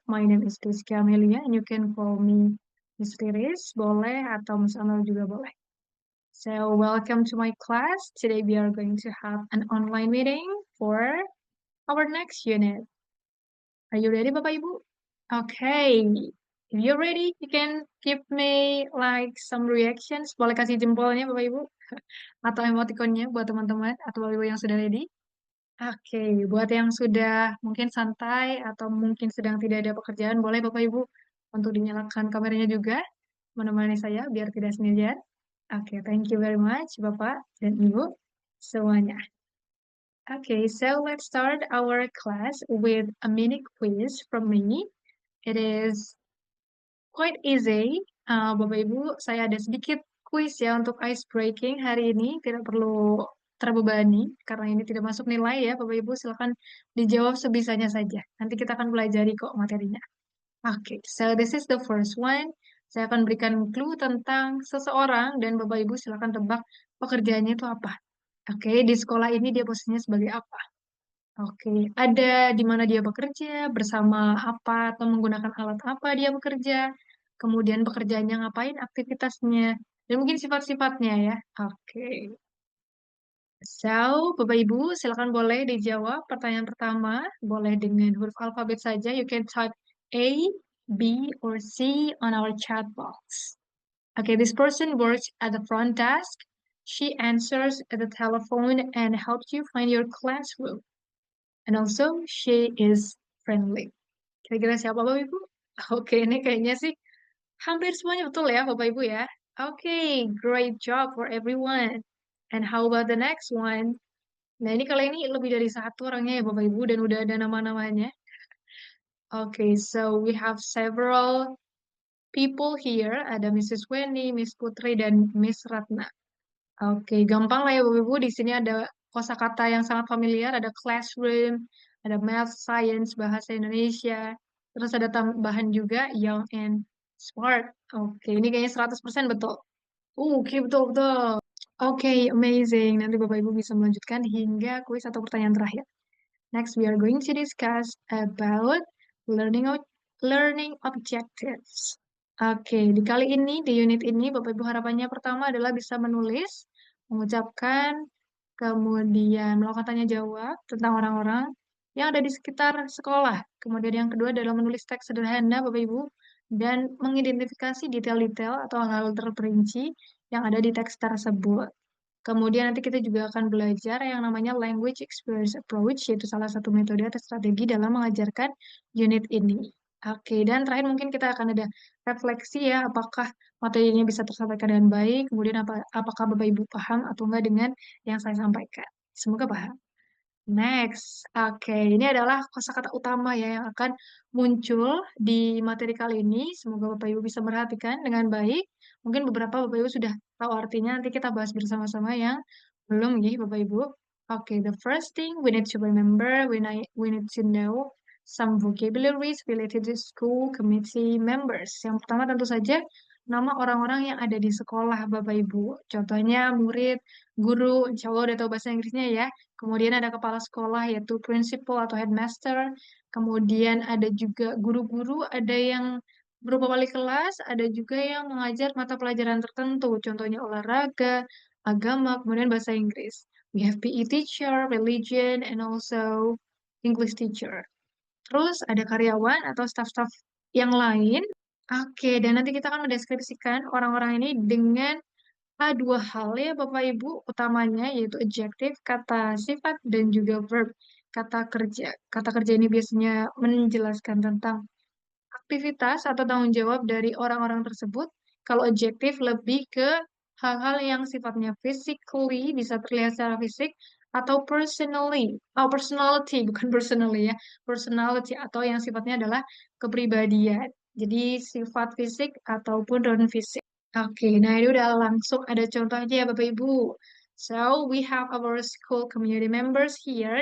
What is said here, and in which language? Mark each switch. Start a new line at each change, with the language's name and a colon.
English: My name is Rizky Amelia, and you can call me Miss Riris,
Indonesian: boleh, atau Miss Amel juga boleh.
English: So, welcome to my class. Today we are going to have an online meeting for our next unit. Are you ready, Bapak Ibu? Okay. If you're ready, you can give me like some reactions.
Indonesian: Boleh kasih jempolnya, Bapak Ibu, atau emoticonnya buat teman-teman atau Bapak Ibu yang sudah ready. Oke, buat yang sudah mungkin santai atau mungkin sedang tidak ada pekerjaan, boleh Bapak Ibu untuk dinyalakan kameranya juga, menemani saya biar tidak sendirian.
English: Oke, thank you very much,
Indonesian: Bapak dan Ibu semuanya.
English: Okay, so let's start our class with a mini quiz from me. It is quite easy.
Indonesian: Bapak Ibu, saya ada sedikit quiz ya untuk ice breaking hari ini. Tidak perlu terbebani karena ini tidak masuk nilai ya, Bapak Ibu. Silakan dijawab sebisanya saja. Nanti kita akan pelajari kok materinya.
English: Oke, so this is the first one.
Indonesian: Saya akan berikan clue tentang seseorang dan Bapak Ibu silakan tebak pekerjaannya itu apa. Oke, di sekolah ini dia posisinya sebagai apa? Oke, ada di mana dia bekerja, bersama apa, atau menggunakan alat apa dia bekerja, kemudian pekerjaannya ngapain, aktivitasnya, dan mungkin sifat-sifatnya ya. Oke, so Bapak Ibu silakan boleh dijawab pertanyaan pertama, boleh dengan huruf alfabet saja.
English: You can type A, B, or C on our chat box. Okay, this person works at the front desk. She answers at the telephone and helps you find your classroom. And also, she is friendly.
Indonesian: Kira-kira siapa Bapak Ibu? Oke, ini kayaknya sih hampir semuanya betul ya Bapak Ibu ya.
English: Oke, great job for everyone. And how about the next one?
Indonesian: Nah, ini kali ini lebih dari satu orangnya ya Bapak Ibu dan udah ada nama-namanya.
English: Oke, so we have several people here.
Indonesian: Ada Mrs. Weni, Miss Putri, dan Miss Ratna. Oke, gampang lah ya Bapak Ibu. Di sini ada kosakata yang sangat familiar, ada classroom, ada math, science, bahasa Indonesia, terus ada tambahan juga
English: young and smart.
Indonesian: Oke, ini kayaknya 100% betul. Oke, betul betul. Oke, amazing. Nanti Bapak Ibu bisa melanjutkan hingga kuis atau pertanyaan terakhir.
English: Next, we are going to discuss about learning objectives.
Indonesian: Oke, di kali ini, di unit ini, Bapak Ibu harapannya pertama adalah bisa menulis, mengucapkan, kemudian melakukan tanya jawab tentang orang-orang yang ada di sekitar sekolah. Kemudian yang kedua adalah menulis teks sederhana, Bapak Ibu, dan mengidentifikasi detail-detail atau hal-hal terperinci yang ada di teks tersebut. Kemudian nanti kita juga akan belajar yang namanya language experience approach, yaitu salah satu metode atau strategi dalam mengajarkan unit ini. Oke, dan terakhir mungkin kita akan ada refleksi ya, apakah materinya bisa tersampaikan dengan baik, kemudian apakah Bapak Ibu paham atau enggak dengan yang saya sampaikan. Semoga paham. Next, oke, ini adalah kosakata utama ya yang akan muncul di materi kali ini. Semoga Bapak Ibu bisa merhatikan dengan baik. Mungkin beberapa Bapak Ibu sudah tahu artinya, nanti kita bahas bersama-sama yang belum ya Bapak Ibu.
English: Oke, the first thing we need to remember, we need to know some vocabularies related to school committee members.
Indonesian: Yang pertama tentu saja nama orang-orang yang ada di sekolah Bapak Ibu. Contohnya murid, guru, insya Allah udah tahu bahasa Inggrisnya ya. Kemudian ada kepala sekolah yaitu principal atau headmaster. Kemudian ada juga guru-guru, ada yang berupa wali kelas, ada juga yang mengajar mata pelajaran tertentu, contohnya olahraga, agama, kemudian bahasa Inggris.
English: We have PE teacher, religion, and also English teacher.
Indonesian: Terus ada karyawan atau staff-staff yang lain. Oke, dan nanti kita akan mendeskripsikan orang-orang ini dengan dua hal ya Bapak Ibu utamanya yaitu adjective, kata sifat dan juga verb, kata kerja. Kata kerja ini biasanya menjelaskan tentang aktivitas atau tanggung jawab dari orang-orang tersebut. Kalau adjective lebih ke hal-hal yang sifatnya physically bisa terlihat secara fisik atau personality bukan personally ya, personality atau yang sifatnya adalah kepribadian. Jadi sifat fisik ataupun non fisik. Oke, nah ini udah langsung ada contohnya ya Bapak Ibu.
English: So, we have our school community members here.